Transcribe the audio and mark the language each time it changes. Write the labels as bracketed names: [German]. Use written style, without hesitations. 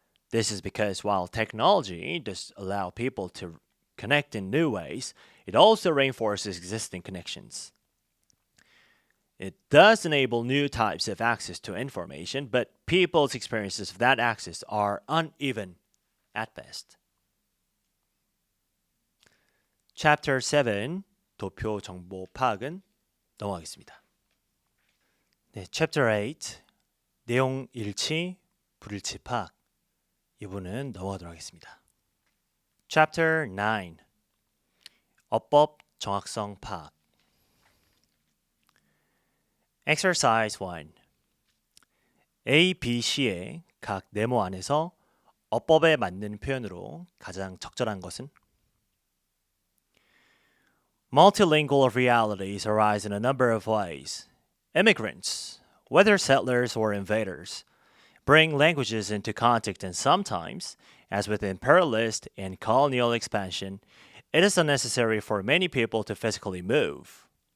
[English] This is because while technology does allow people to connect in new ways, it also reinforces existing connections. It does enable new types of access to information, but people's experiences of that access are uneven at best. [Korean] Chapter 7, 도표 정보 파악은 넘어가겠습니다. 네, Chapter 8, 내용 일치, 불일치 파악. 이 부분은 넘어가도록 하겠습니다. Chapter 9, 어법 정확성 파악. [English] Exercise 1. [Korean] A, B, C의 각 네모 안에서 어법에 맞는 표현으로 가장 적절한 것은 [English] Multilingual realities arise in a number of ways. Immigrants, whether settlers or invaders, bring languages into contact, and sometimes, as with imperialist and colonial expansion, it is unnecessary for many people to physically move.